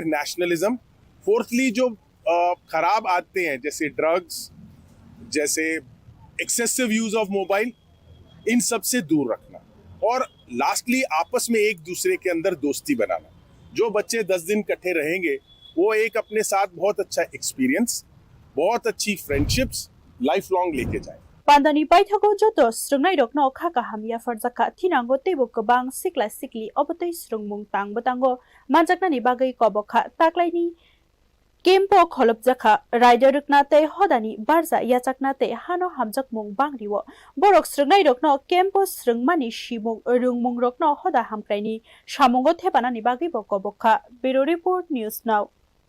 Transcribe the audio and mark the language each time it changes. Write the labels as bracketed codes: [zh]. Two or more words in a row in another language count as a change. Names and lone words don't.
[en] nationalism fourthly [hi] जो खराब आदतें हैं जैसे ड्रग्स जैसे [en] excessive use of mobile [hi] इन सब से दूर रखना और लास्टली आपस में एक दूसरे के अंदर दोस्ती बनाना जो बच्चे 10 दिन इकट्ठे रहेंगे वो एक अपने साथ बहुत अच्छा एक्सपीरियंस बहुत अच्छी [en] friendships life long [hi] लेके जाए [trp] Pandani paithago joto srungnai rokno khaka hamia farjaka thinango tebo kobang sikla sikli obotei srungmung tangbo manjaknani bagai kobokha taklaini kempo kholopjaka rider rukna tei hodani barja yachakna tei hano hamjakmung bangriwo borok srungnai rokno kempo srungmani shimung rungmung rokno hoda hamkraini samungo thepanani bagai bo kobokha Bureau Report News Now